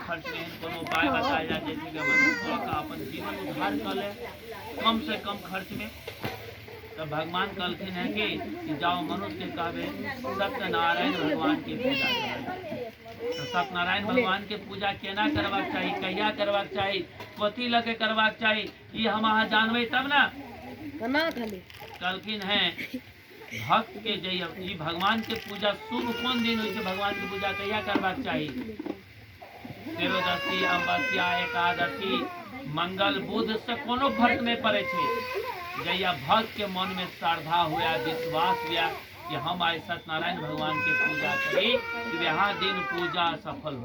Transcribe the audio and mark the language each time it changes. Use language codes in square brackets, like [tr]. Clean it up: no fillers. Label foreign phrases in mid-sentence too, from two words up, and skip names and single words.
[mai] खर्च में कोनो उपाय बताया जाए जैसे कि मनुष्य का अपन जीवन उद्धार कर ले कम से कम खर्च में। तो भगवान कहलखिन है कि जाओ मनुष्य के कहबे सत्यनारायण भगवान की पूजा कर। तो सत्यनारायण भगवान के पूजा केना करबाक चाहिए, कहिया करबाक चाहिए, कथी लगे करबाक चाहिए, ये हम अहाँ जानबे तब ना। कहलखिन है भक्त के जय भगवान के पूजा शुभ कौन दिन हो, भगवान की पूजा कहिया करबाक चाहिए। त्रयोदशी, अमावस्या, एकादशी, मंगल, बुध से कोनो फर्क नहीं पड़े छे। जहिया भक्त के मन में श्रद्धा हुआ, विश्वास हुआ कि हम आज सत्यनारायण भगवान के पूजा करी, तो वह दिन पूजा सफल हो।